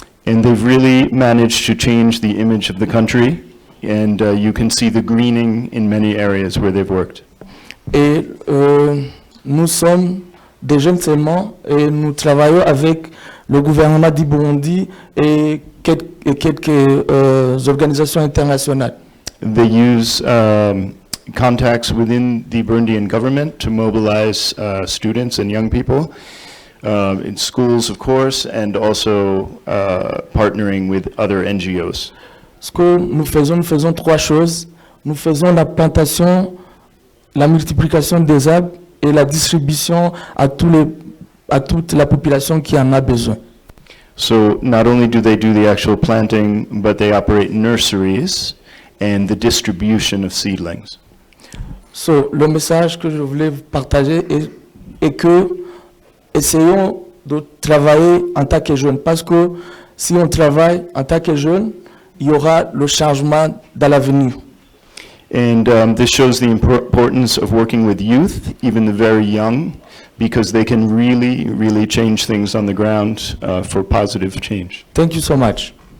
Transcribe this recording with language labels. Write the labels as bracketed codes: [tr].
[en] And they've really managed to change the image of the country, and you can see the greening in many areas where they've worked. [fr] Et nous sommes des jeunes seulement, et nous travaillons avec le gouvernement du Burundi et et quelques organisations internationales. [en] They use contacts within the Burundian government to mobilize students and young people in schools, of course, and also partnering with other NGOs. [fr] Ce que nous faisons trois choses. Nous faisons la plantation, la multiplication des arbres et la distribution à toute la population qui en a besoin. [en] So not only do they do the actual planting, but they operate nurseries and the distribution of seedlings. [fr] So, le message que je voulais partager est que essayons de travailler en tant que jeunes, parce que si on travaille en tant que jeunes, il y aura le changement dans l'avenir. [en] And this shows the importance of working with youth, even the very young, because they can really, really change things on the ground for positive change. Thank you so much.